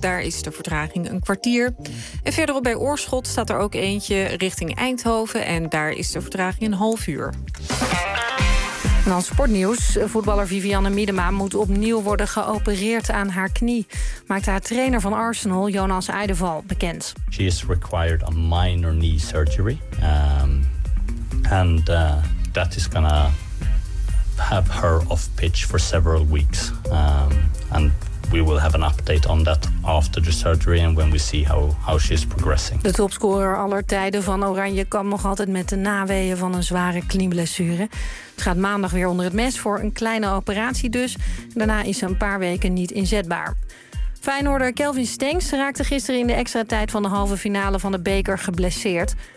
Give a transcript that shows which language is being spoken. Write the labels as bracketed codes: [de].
[nl] Daar is de vertraging een kwartier. En verderop bij Oorschot staat er ook eentje richting Eindhoven. En daar is de vertraging een half uur. En dan sportnieuws. Voetballer Vivianne Miedema moet opnieuw worden geopereerd aan haar knie, maakte haar trainer van Arsenal, Jonas Eideval, bekend. [en] She is required a minor knee surgery. That is gonna have her off pitch for several weeks. And we will have an update on that after the surgery and when we see how she is progressing. [nl] De topscorer aller tijden van Oranje kan nog altijd met de naweeën van een zware knieblessure. Het gaat maandag weer onder het mes voor een kleine operatie dus. Daarna is ze een paar weken niet inzetbaar. Feyenoorder Kelvin Stengs raakte gisteren in de extra tijd van de halve finale van de beker geblesseerd.